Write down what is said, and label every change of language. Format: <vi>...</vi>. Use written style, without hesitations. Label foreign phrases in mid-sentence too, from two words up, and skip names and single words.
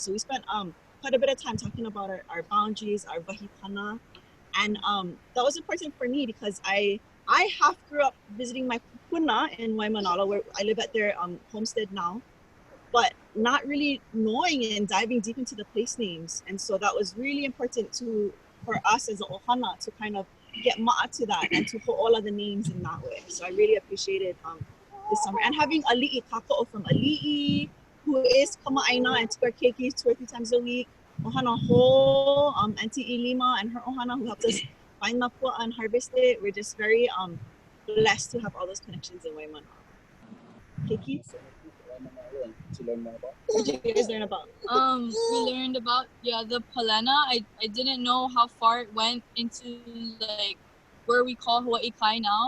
<en>So we spent quite a bit of time talking about our boundaries, our vahikana, and that was important for me because I half grew up visiting my kupuna in Waimanalo, where I live at their homestead now, but not really knowing and diving deep into the place names. And so that was really important for us as a ʻOhana to kind of get ma'a to that and to ho'ola the names in that way. So I really appreciated this summer. And having Ali'i Kaka'o from Ali'i, who is Kama'aina and took our keiki 2 or 3 times a week. ʻOhana Ho, Auntie Ilima and her ʻOhana, who helped us find the pua'a and harvest it. We're just very blessed to have all those connections in Waimanalo. Keiki? To learn more about. What did you guys learn about? We learned about the palena. I didn't know how far it went into like where we call Hawaii Kai now.</en>